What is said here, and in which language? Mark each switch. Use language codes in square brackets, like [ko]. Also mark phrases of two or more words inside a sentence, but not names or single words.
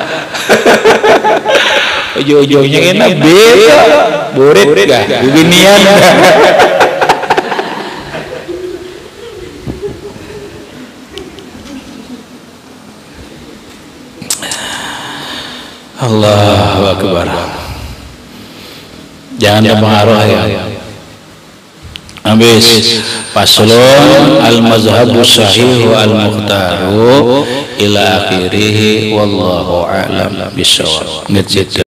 [bjn] ujung-ujungnya ini B burit gak beginian [ar] الله أكبر. [bjn] Jangan terpengaruh ya. [ar] Habis فصل المذهب صحيح والمختار إلى آخره والله أعلم بالصواب.